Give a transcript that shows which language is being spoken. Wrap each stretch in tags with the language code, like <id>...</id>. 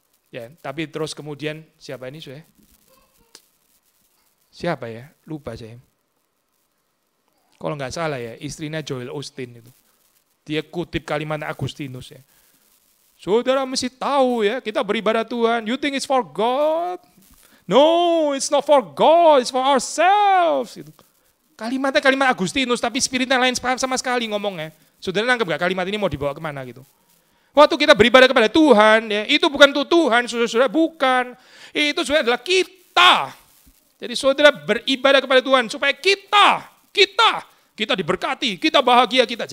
<id>Ya, tapi terus kemudian siapa ini saya? Siapa ya? Lupa saya. Kalau nggak salah ya, istrinya Joel Osteen itu. Dia kutip kalimat Agustinus ya. Saudara mesti tahu ya, kita beribadah Tuhan.</id> <en>You think it's for God? No, it's not for God, it's for ourselves.</en> <id>Gitu. Kalimatnya kalimat Agustinus, tapi spiritnya lain sama sekali ngomongnya. Saudara nangkep gak kalimat ini mau dibawa kemana gitu? Waktu kita beribadah kepada Tuhan, ya, itu bukan untuk Tuhan, saudara, bukan. Itu sebenarnya adalah kita. Jadi saudara beribadah kepada Tuhan supaya kita diberkati, kita bahagia kita.</id>